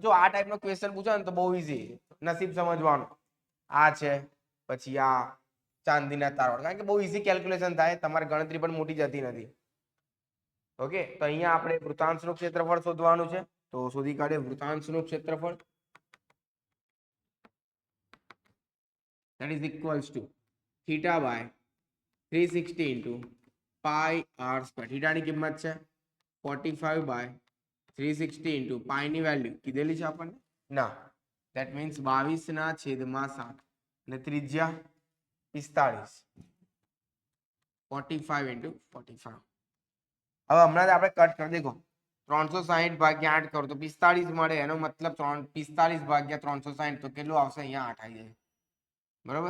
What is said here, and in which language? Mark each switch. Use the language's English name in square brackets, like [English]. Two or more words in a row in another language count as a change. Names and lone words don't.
[Gujarati] જો આ ટાઈપનો ક્વેશ્ચન પૂછે ને તો બહુ ઈઝી, નસીબ સમજવાનું. આ છે પછી આ ચાંદીના તારવાડ, કારણ કે બહુ [English] easy calculation [Gujarati] થાય, તમારી ગણતરી પણ મોટી જતી નથી. ઓકે, તો અહીંયા આપણે વૃતાંશનું ક્ષેત્રફળ શોધવાનું છે, તો શોધી કાઢીએ વૃતાંશનું ક્ષેત્રફળ. [English] that is equals to theta by 360 into pi r square. [Gujarati] થીટાની કિંમત છે 45 by 360 into પાઈ ની વેલ્યુ કીધેલી છે આપણને ના, [English] that means [Gujarati] 22/7 અને ત્રિજ્યા 45, 45 into 45. હવે હમણાં જ આપણે કટ કરી દેખો 360 ભાગ્યા 8 કરો તો 45 મળે, એનો મતલબ 45 ભાગ્યા 360 તો કેટલું આવશે, અહીંયા 8 આવી જાય બરોબર.